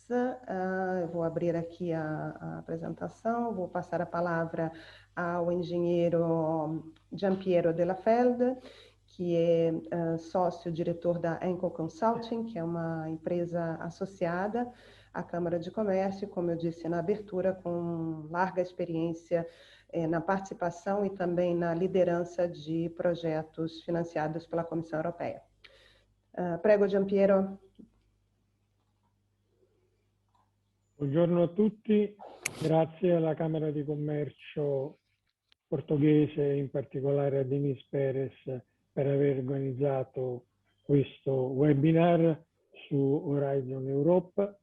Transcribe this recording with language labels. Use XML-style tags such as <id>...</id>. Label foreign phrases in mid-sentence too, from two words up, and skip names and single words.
<pt>Eu vou abrir aqui a apresentação, vou passar a palavra ao engenheiro Giampiero Della Felde, que é sócio-diretor da Enco Consulting, que é uma empresa associada à Câmara de Comércio, como eu disse na abertura, com larga experiência na participação e também na liderança de projetos financiados pela Comissão Europeia. Prego, Giampiero.</pt> <it>Buongiorno a tutti, grazie alla Camera di Commercio portoghese, in particolare a Denise Perez, per aver organizzato questo webinar su Horizon Europe.</it>